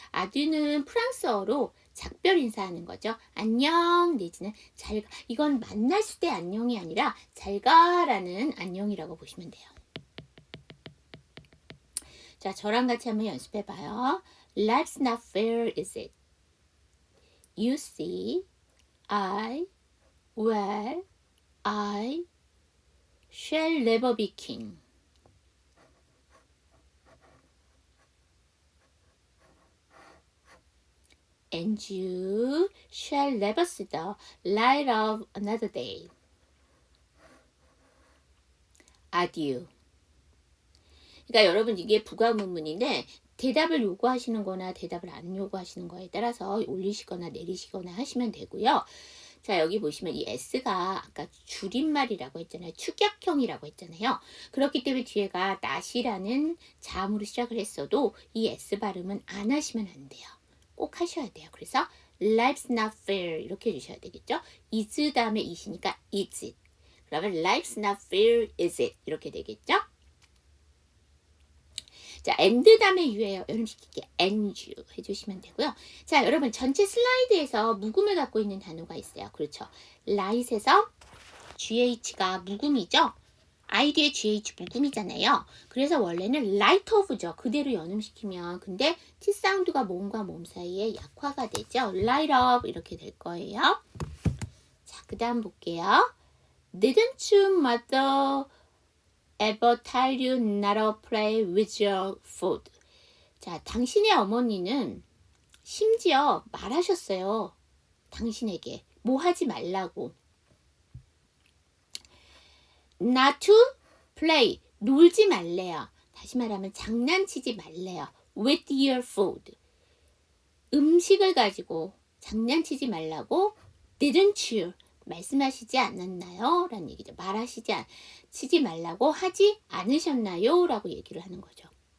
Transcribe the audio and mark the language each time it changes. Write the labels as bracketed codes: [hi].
[ko] adieu는 프랑스어로 작별 인사하는 거죠. 안녕 내지는 잘 가. 이건 만났을 때 안녕이 아니라 잘 가라는 안녕이라고 보시면 돼요. 자, 저랑 같이 한번 연습해 봐요. [en] Life's not fair, is it? You see, I, well, I shall never be king. And you shall never see the light of another day. Adieu. [ko] 그러니까 여러분 이게 부가문문인데 대답을 요구하시는 거나 대답을 안 요구하시는 거에 따라서 올리시거나 내리시거나 하시면 되고요. 자, 여기 보시면 이 S가 아까 줄임말이라고 했잖아요. 축약형이라고 했잖아요. 그렇기 때문에 뒤에가 not이라는 자음으로 시작을 했어도 이 S 발음은 안 하시면 안 돼요. 꼭 하셔야 돼요. 그래서 life's not fair 이렇게 해주셔야 되겠죠. [en] is 다음에 it이니까 is it. 그러면 life's not fair, is it? [ko] 이렇게 되겠죠. 자, and 다음에 you예요. 여러분 쉽게 and you 해주시면 되고요. 자, 여러분 전체 슬라이드에서 묵음을 갖고 있는 단어가 있어요. 그렇죠. light에서 GH가 묵음이죠. I 뒤에 GH 묵음이잖아요. 그래서 원래는 light of죠. 그대로 연음시키면. 근데 T 사운드가 모음과 모음 사이에 약화가 되죠. light of 이렇게 될 거예요. 자, 그 다음 볼게요. [en] Didn't your mother ever tell you not to play with your food? [ko] 자, 당신의 어머니는 심지어 말하셨어요. 당신에게 뭐 하지 말라고. [en] Not to play, 놀지 말래요. [ko] 다시 말하면 장난치지 말래요. [en] With your food. [ko] 음식을 가지고 장난치지 말라고 didn't you 말씀하시지 않았나요? 라는 얘기죠. 치지 말라고 하지 않으셨나요? 라고 얘기를 하는 거죠.